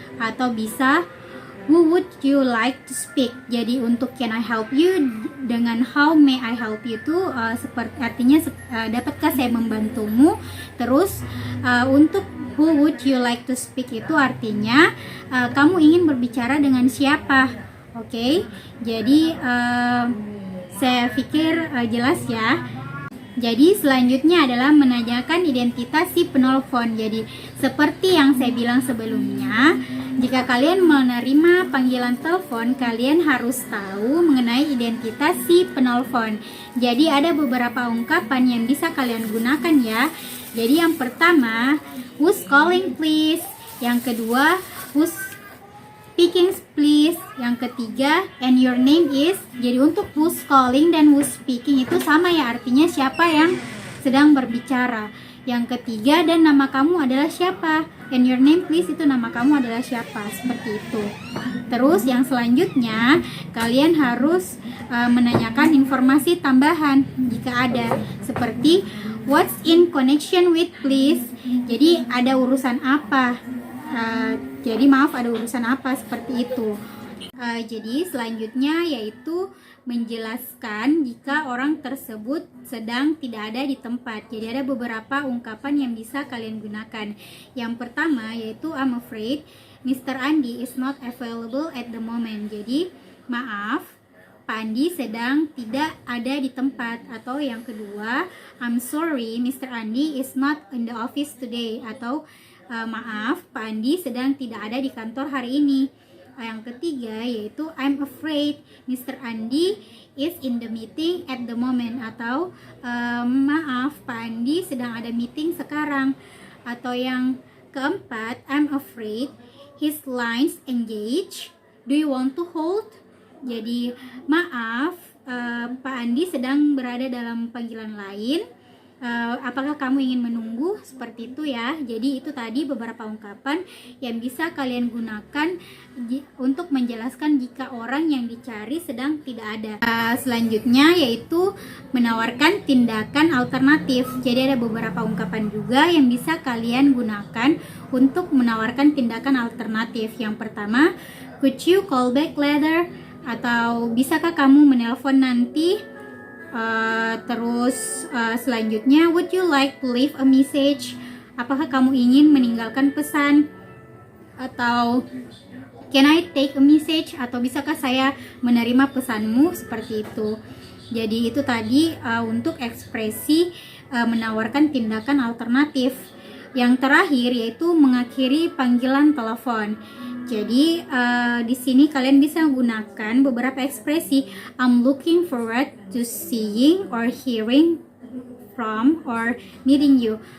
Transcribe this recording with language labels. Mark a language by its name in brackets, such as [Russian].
[Indonesian] Atau bisa [English] who would you like to speak? [Indonesian] Jadi untuk [English] can I help you [Indonesian] dengan [English] how may I help you [Indonesian] itu seperti artinya dapatkah saya membantumu. Terus untuk [English] who would you like to speak [Indonesian] itu artinya kamu ingin berbicara dengan siapa. Oke, jadi saya pikir jelas ya. Jadi selanjutnya adalah menanyakan identitas si penelpon. Jadi seperti yang saya bilang sebelumnya, jika kalian menerima panggilan telepon, kalian harus tahu mengenai identitas si penelpon. Jadi ada beberapa ungkapan yang bisa kalian gunakan ya. Jadi yang pertama, [English] who's calling please. [Indonesian] Yang kedua, [English] who's speaking please. [Indonesian] Yang ketiga, [English] and your name is. [Indonesian] Jadi untuk [English] who's calling [Indonesian] dan [English] who's speaking [Indonesian] itu sama ya, artinya siapa yang sedang berbicara. Yang ketiga, dan nama kamu adalah siapa. [English] And your name please [Indonesian] itu nama kamu adalah siapa, seperti itu. Terus yang selanjutnya, kalian harus menanyakan informasi tambahan jika ada, seperti [English] what's in connection with please. [Indonesian] Jadi ada urusan apa? Jadi maaf, ada urusan apa, seperti itu. Jadi selanjutnya yaitu menjelaskan jika orang tersebut sedang tidak ada di tempat. Jadi ada beberapa ungkapan yang bisa kalian gunakan. Yang pertama yaitu [English] I'm afraid Mr. Andi is not available at the moment. [Indonesian] Jadi maaf, Pak Andi sedang tidak ada di tempat. Atau yang kedua, [English] I'm sorry Mr. Andi is not in the office today. [Indonesian] Atau maaf, Pak Andi sedang tidak ada di kantor hari ini. Yang ketiga yaitu [English] I'm afraid Mr. Andi is in the meeting at the moment. [Indonesian] Atau maaf, Pak Andi sedang ada meeting sekarang. Atau yang keempat, [English] I'm afraid his lines engaged. Do you want to hold? [Indonesian] Jadi maaf, Pak Andi sedang berada dalam panggilan lain. Apakah kamu ingin menunggu? Seperti itu ya. Jadi itu tadi beberapa ungkapan yang bisa kalian gunakan untuk menjelaskan jika orang yang dicari sedang tidak ada. Selanjutnya yaitu menawarkan tindakan alternatif. Jadi ada beberapa ungkapan juga yang bisa kalian gunakan untuk menawarkan tindakan alternatif. Yang pertama, [English] could you call back later? [Indonesian] Atau bisakah kamu menelpon nanti? Terus selanjutnya, [English] would you like to leave a message? [Indonesian] Apakah kamu ingin meninggalkan pesan? Atau [English] can I take a message? [Indonesian] Atau bisakah saya menerima pesanmu? Seperti itu. Jadi itu tadi untuk ekspresi menawarkan tindakan alternatif. Yang terakhir yaitu mengakhiri panggilan telepon. Jadi di sini kalian bisa gunakan beberapa ekspresi. [English] I'm looking forward to seeing or hearing from or meeting you.